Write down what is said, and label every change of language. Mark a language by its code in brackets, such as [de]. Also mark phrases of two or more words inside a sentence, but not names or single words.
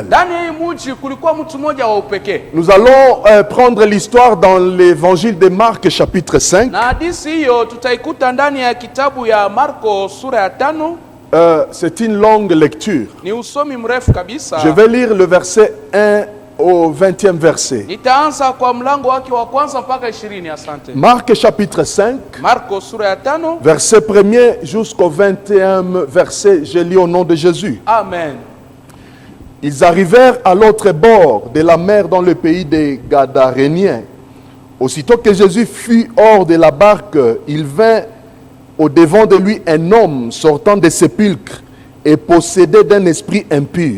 [sw] Ndani ya hii mji kulikuwa mtu mmoja wa upekee. [fr] Nous allons prendre l'histoire dans l'évangile de Marc, chapitre 5. [sw] Na hadithi hiyo tutaikuta ndani ya kitabu ya Marko sura ya 5. [fr] C'est une longue lecture. [sw] Ni usomi mrefu kabisa. [fr] Je vais lire le verset 1 au 20e verset. [sw] Nitaanza kwa mlango wake wa kwanza mpaka 20. Asante. [fr] Marc, chapitre 5, [sw] Marko sura ya 5. [fr] verset 1er jusqu'au 21e verset. Je lis au nom de Jésus. Amen. Ils arrivèrent à l'autre bord de la mer dans le pays des Gadaréniens. Aussitôt que Jésus fut hors de la barque, il vint au-devant de lui un homme sortant des sépulcres et possédé d'un esprit impur.